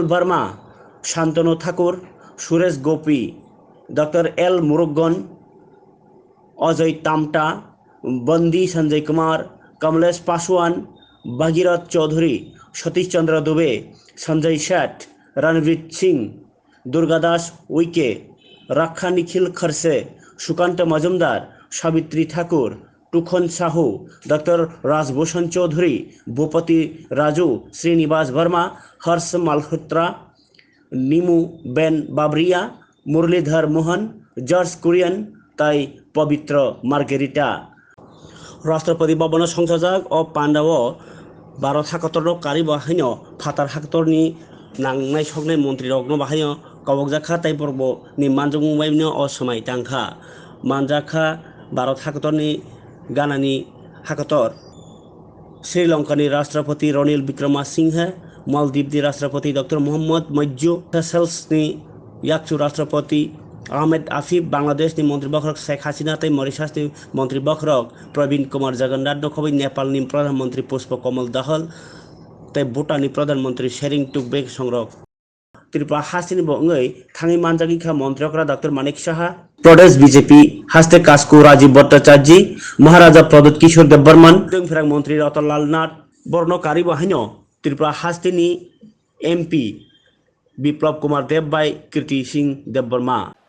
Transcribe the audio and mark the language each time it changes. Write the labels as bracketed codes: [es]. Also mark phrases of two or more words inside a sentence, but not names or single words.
[brx] वर्मा, शांतनु ठाकुर, सुरेश गोपी, डॉक्टर एल मुरुगन, अजय टामटा, बंदी संजय कुमार, कमलेश पासवान, भगीरथ चौधरी, सतीश चंद्र दुबे, संजय सेठ, रणवीर सिंह, दुर्गादास उइके, रक्षा निखिल खरसे, सुकांत मजुमदार, सावित्री ठाकुर, टुखन साहू, डॉक्टर राजभूषण चौधरी, भूपति राजू, श्रीनिवास वर्मा, हर्ष मालहोत्रा, नीमू बेन बाबरिया, मुरलीधर मोहन, जॉर्ज कुरियन तै पवित्र मार्गेरिटा राष्ट्रपति भवन संसदक अ पांडाव भारत हाकतर कारी बाहायनो फातार हाकतरनि नांनाय सकनाय मन्त्री रग्न बाहायनो कबकजाखा तै पर्ब नि मानजोंबायनो असमाय तांखा मानजाखा भारत हाकतरनि गानानि हाकतर श्रीलंकानि राष्ट्रपति रनिल विक्रमसिंहे, मालदीवनि राष्ट्रपति डॉक्टर मोहम्मद मज्जू, सेशेल्सनि याकसु राष्ट्रपति आहमेद आफिफ, बांग्लादेशनि मंत्री बखरक शेख हासिना तै मरिशासनि मंत्री बखरक प्रवीण कुमार जगन्नाथ नखबै नेपालनि प्रधानमंत्री पुष्प कमल दाहाल तै भूटाननि प्रधानमंत्री शेरिंग टुकबे संरक त्रिपुरा हासिनी बंगै थांगी मानजागिखा मंत्रियकरा डॉक्टर मानिक साहा, प्रदेश बीजेपी हास्ते कास्कू राजीव भट्टाचार्य, महाराजा प्रदोत किशोर देवबर्मन, जोंफेराग मंत्री रतनलाल नाथ, बर्न कारी बाहायनो त्रिपुरा हास्तेनि एमपी बिप्लब कुमार देवबाई, कीर्ति सिंह देवबर्मा।